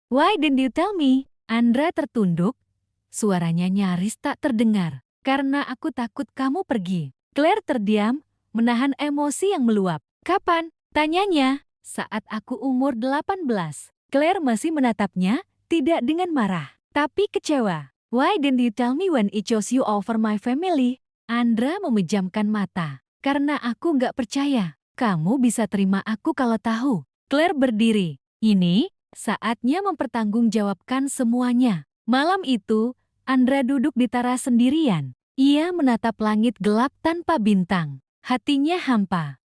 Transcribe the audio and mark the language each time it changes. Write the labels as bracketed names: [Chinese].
[English] Why didn't you tell me? [Indonesian] Andra tertunduk, suaranya nyaris tak terdengar. Karena aku takut kamu pergi. Claire terdiam, menahan emosi yang meluap. Kapan? Tanyanya. Saat aku umur 18. Claire masih menatapnya, tidak dengan marah, tapi kecewa. [English] Why didn't you tell me when I chose you over my family? [Indonesian] Andra memejamkan mata. Karena aku gak percaya. Kamu bisa terima aku kalau tahu. Claire berdiri. Ini, saatnya mempertanggungjawabkan semuanya. Malam itu, Andra duduk di teras sendirian. Ia menatap langit gelap tanpa bintang. Hatinya hampa.